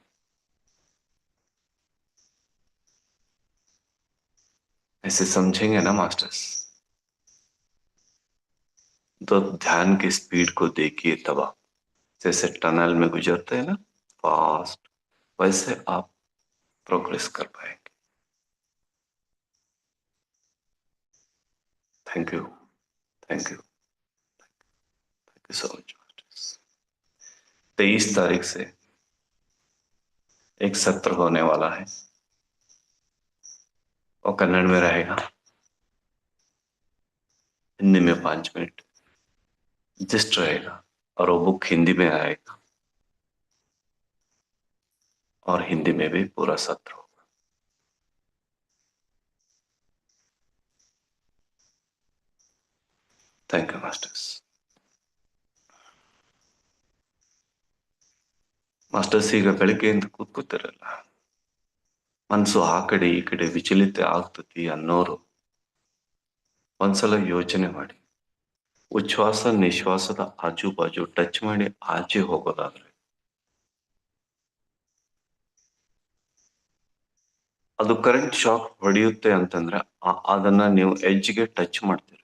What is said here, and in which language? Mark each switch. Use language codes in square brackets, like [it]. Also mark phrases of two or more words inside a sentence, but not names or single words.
[hi] ऐसे समझेंगे ना मास्टर्स, तो ध्यान की स्पीड को देखिए तब आप, जैसे टनल में गुजरते हैं ना फास्ट, वैसे आप प्रोग्रेस कर पाएंगे। [en] Thank you, thank you, thank you so much masters. [hi] 23 तारीख से एक सत्र होने वाला है, और कन्नड़ में रहेगा, हिंदी में 5 मिनट जस्ट रहेगा, और वो बुक हिंदी में आएगा, और हिंदी में भी पूरा सत्र होगा। [en] Thank you masters. [kn] ಮಾಸ್ಟರ್ಸ್ ಈಗ ಬೆಳಿಗ್ಗೆಯಿಂದ ಕೂತ್ಕೋತಿರಲ್ಲ, ಮನಸ್ಸು ಆ ಕಡೆ ಈ ಕಡೆ ವಿಚಲಿತ ಆಗ್ತತಿ ಅನ್ನೋರು ಒಂದ್ಸಲ ಯೋಚನೆ ಮಾಡಿ, ಉಚ್ಛ್ವಾಸ ನಿಶ್ವಾಸದ ಆಜು ಬಾಜು ಟಚ್ ಮಾಡಿ ಆಚೆ ಹೋಗೋದಾದ್ರೆ ಅದು [en] current shock [kn] ಹೊಡೆಯುತ್ತೆ ಅಂತಂದ್ರೆ ಅದನ್ನ ನೀವು ಎಡ್ಜ್ಗೆ ಟಚ್ ಮಾಡ್ತೀರ.